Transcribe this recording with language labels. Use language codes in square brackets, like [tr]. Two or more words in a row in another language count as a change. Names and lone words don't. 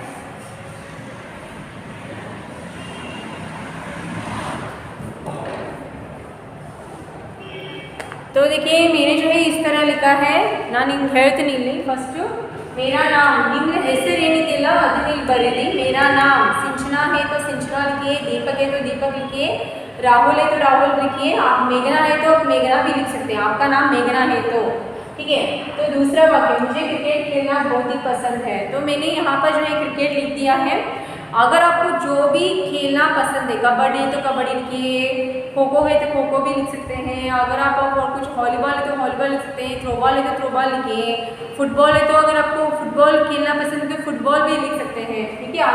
[hi] तो देखिए मैंने जो है इस तरह लिखा है। [kn] ನಾನು ನಿಮ್ಗೆ ಹೇಳ್ತೀನಿ ಇಲ್ಲಿ ಫಸ್ಟ್, [hi] मेरा नाम [kn] ನಿಮ್ಮ ಹೆಸರು ಏನಿದೆಯಲ್ಲ ಅದನ್ನ ಇಲ್ಲಿ ಬರೀರಿ। [hi] मेरा नाम सिंचना है तो सिंचना लिखिए, दीपक है तो दीपक लिखिए, राहुल है तो राहुल लिखिए, आप मेघना है तो आप मेघना भी लिख सकते हैं, आपका नाम मेघना है तो, ठीक है। तो दूसरा वाक्य, मुझे क्रिकेट खेलना बहुत ही पसंद है। तो मैंने यहाँ पर जो है क्रिकेट लिख दिया है। अगर आपको जो भी खेलना पसंद है, कबड्डी है तो कबड्डी लिखिए, खो खो है तो खो खो भी लिख सकते हैं, अगर आप कुछ वॉलीबॉल है तो वॉलीबॉल लिख सकते हैं, थ्रोबॉल है तो थ्रोबॉल लिखिए, फुटबॉल है तो अगर आपको फुटबॉल खेलना पसंद है तो फुटबॉल भी लिख सकते हैं, ठीक है।